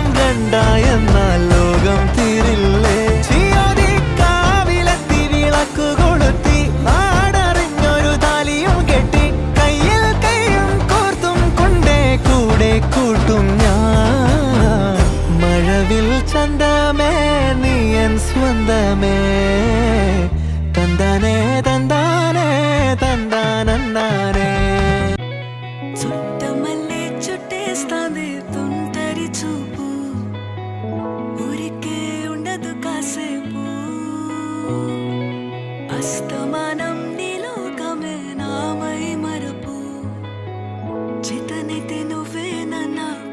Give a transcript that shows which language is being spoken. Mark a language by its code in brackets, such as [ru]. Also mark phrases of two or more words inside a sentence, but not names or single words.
[ml] രണ്ടായെന്നാൽ ലോകം തീരില്ലേ ചിയോതി കാവിലെത്തി വിളക്കു കൊളുത്തി നാടറിഞ്ഞൊരു താലിയും കെട്ടി കയ്യിൽ കയ്യും കോർത്തും കൊണ്ടേ കൂടെ കൂട്ടും ഞാൻ മഴവിൽ ചന്തമേ നീ എൻ സ്വന്തമേ തന്താനേ തന്താനേ തന്താനന്നാനേ [te] చుట్టమల్లే చుట్టేస్తాంది తుంటరి చూపు ఊరికే ఉండదు కాసేపు అస్తమానం నీలోకమే నామై మరపు చితనైతే నువ్వే నన్నా